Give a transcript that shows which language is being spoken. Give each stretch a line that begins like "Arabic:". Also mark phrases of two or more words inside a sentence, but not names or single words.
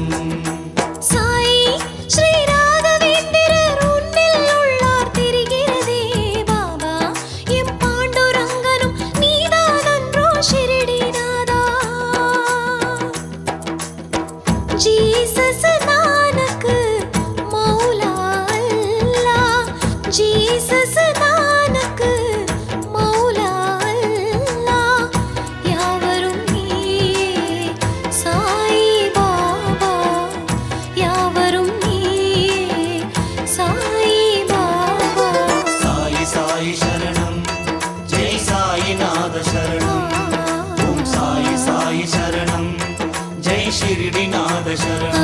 Tamil: साई श्री राघवेंद्रர் உன்னில் உள்ளார் தெரிகிறதே பாபா எம் பாண்டுரங்கனும் நீதானன்றோ ஷிரடிநாதா ஜீசஸ் நானக் மௌலா அல்லாஹ் ஜீசஸ் நானக் மௌலா அல்லாஹ் யாவரும் சாய் பாபா யாவரும் சாய் பாபா
Sanskrit: साई साई शरणं जय साईनाथ शरणं ओम साई साई शरणं जय शिरडीनाथ शरणं